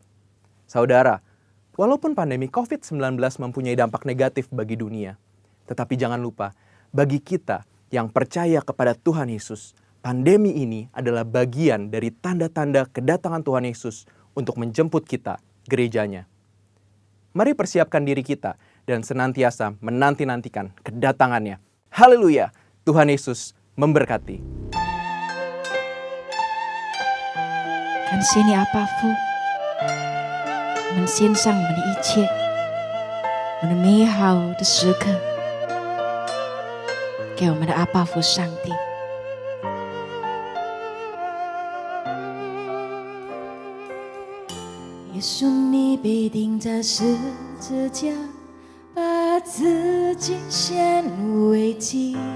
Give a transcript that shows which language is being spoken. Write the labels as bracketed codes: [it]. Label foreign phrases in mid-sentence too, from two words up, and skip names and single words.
[id] Saudara, walaupun pandemi COVID-19 mempunyai dampak negatif bagi dunia, tetapi jangan lupa, bagi kita yang percaya kepada Tuhan Yesus, pandemi ini adalah bagian dari tanda-tanda kedatangan Tuhan Yesus untuk menjemput kita, gerejanya. Mari persiapkan diri kita dan senantiasa menanti-nantikan kedatangannya. Haleluya! Tuhan Yesus memberkati. [zh] 感谢你，阿爸父，我们献上我们的一切，我们的美好的时刻，给我们的阿爸父上帝。耶稣，你被钉在十字架，把自己献为祭，